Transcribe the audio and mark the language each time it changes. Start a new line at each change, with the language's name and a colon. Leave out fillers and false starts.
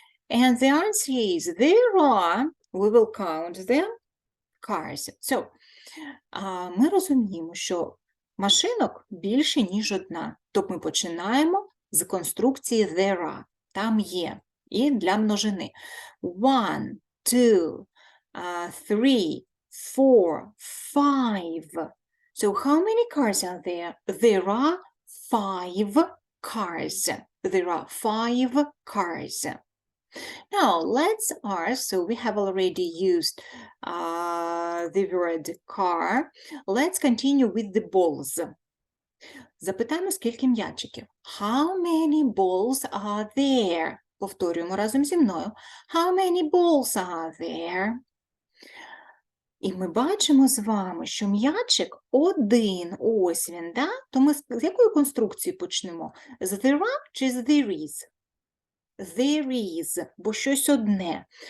English: And the answer is, there are, we will count them, cars.
Ukrainian: So, ми розуміємо, що машинок більше, ніж одна. Тобто ми починаємо з конструкції
English: there are.
Ukrainian: Там є. І для множини. 1, 2, 3, 4, 5.
English: So how many cars are there? There are 5 cars. There are 5 cars. Now, let's ask, so we have already used the word car. Let's continue with the balls.
Ukrainian: Запитаємо, скільки м'ячиків.
English: How many balls are there?
Ukrainian: Повторюємо разом зі мною.
English: How many balls are there?
Ukrainian: І ми бачимо з вами, що м'ячик один, ось він, да? То ми з якої конструкції почнемо? З
English: there are
Ukrainian: чи з
English: there is? There is,
Ukrainian: бо щось одне.